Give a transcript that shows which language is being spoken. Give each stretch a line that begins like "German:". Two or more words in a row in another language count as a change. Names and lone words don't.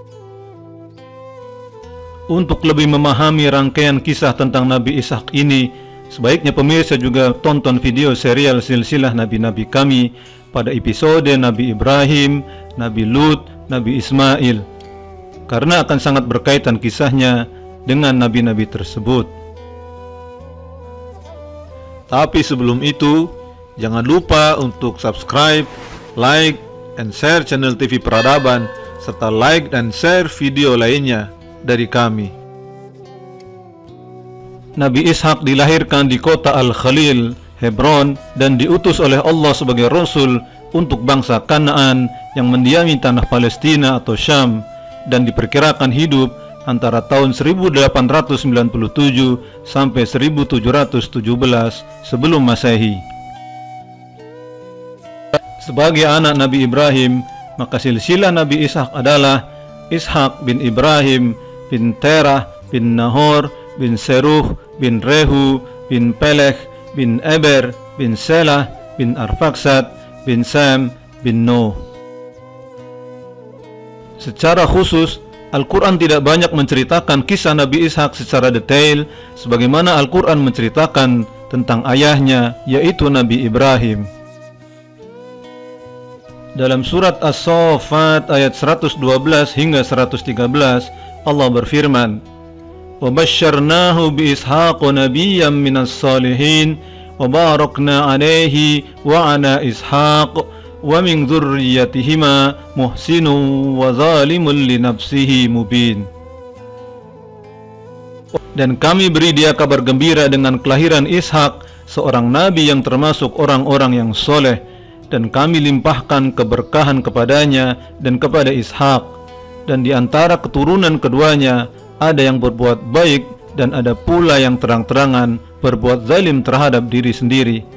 Indonesian: Untuk lebih memahami rangkaian kisah tentang Nabi Ishak ini, sebaiknya pemirsa juga tonton video serial silsilah Nabi-Nabi kami pada episode Nabi Ibrahim, Nabi Lut, Nabi Ismail, karena akan sangat berkaitan kisahnya dengan Nabi-Nabi tersebut. Tapi sebelum itu, jangan lupa untuk subscribe,
English: like, and share
Indonesian: channel TV Peradaban, serta like dan share video lainnya dari kami. Nabi Ishak dilahirkan di kota Al-Khalil, Hebron, dan diutus oleh Allah sebagai Rasul untuk bangsa Kanaan yang mendiami tanah Palestina atau Syam, dan diperkirakan hidup antara tahun 1897 sampai 1717 sebelum Masehi. Sebagai anak Nabi Ibrahim, maka silsilah Nabi Ishak adalah Ishak bin Ibrahim bin Terah bin Nahor bin Seruh bin Rehu bin Pelech bin Eber bin Selah bin Arfaksad bin Sam bin Nuh. Secara khusus, Al-Quran tidak banyak menceritakan kisah Nabi Ishak secara detail sebagaimana Al-Quran menceritakan tentang ayahnya, yaitu Nabi Ibrahim. Dalam surat As-Saffat ayat 112 hingga 113, Allah berfirman,
Arabic: وَبَشَّرْنَاهُ بِإِسْحَاقَ نَبِيًّا مِنَ الصَّالِحِينَ وَبَارَكْنَا عَلَيْهِ وَعَلَى إِسْحَاقَ وَمِنْ ذُرِّيَّتِهِمَا مُحْسِنٌ وَظَالِمٌ لِنَفْسِهِ مُبِينٌ.
Indonesian: Dan kami beri dia kabar gembira dengan kelahiran Ishak, seorang nabi yang termasuk orang-orang yang soleh, dan kami limpahkan keberkahan kepadanya dan kepada Ishak, dan di antara keturunan keduanya ada yang berbuat baik dan ada pula yang terang-terangan berbuat zalim terhadap diri sendiri.